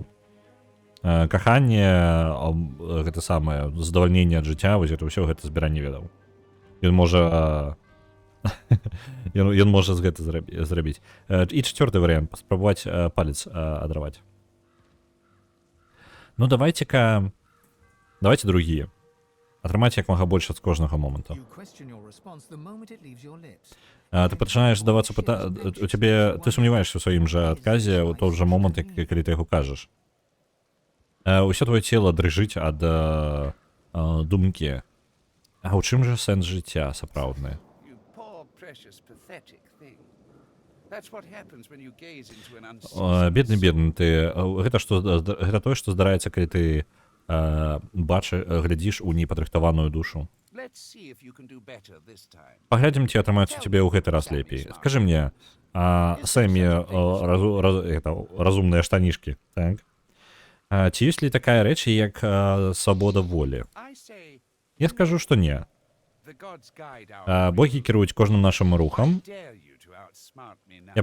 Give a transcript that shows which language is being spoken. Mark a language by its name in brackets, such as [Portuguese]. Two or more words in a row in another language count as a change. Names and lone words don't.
[Belarusian] Каханне, гэта самае, задавальненне ад жыцця, вось гэта ўсё гэта збіранне ведаў. Ён можа Ён можа з гэта зрабіць. І чацвёрты варыянт, паспрабаваць палец адраваць. Ну, давайте другія. Атрымаць як мага больш з кожнага моманту. [English] You question your response the moment it leaves your lips. [Belarusian] Ты пачынаеш задавацца у цябе, ты сумняваешся ў сваім жа адказе ў той жа момант, калі ты яго кажаш. Усё твоё цела дрыжыць ад думкі. А ў чым жа сэнс жыцця сапраўдны? [English] You poor, precious, pathetic thing. That's what happens when you gaze into an unseen. [Belarusian] Бедны, ты... Гэта тое, што здараецца, калі ты глядзіш у непадрыхтаваную душу. [English] Let's see if you can do better this time. [Belarusian] Паглядзім, ці атрымаецца цябе ў гэты раз лепей. Скажы мне, Сэмі разумныя штанішкі, так? Ці ёсць ли такая рэч, як свабода волі? [English] I say [Belarusian] Я скажу, што не. [English] the gods guide our [Belarusian] Богі кіруюць кожным нашым рухам. [English] dare you to outsmart me now.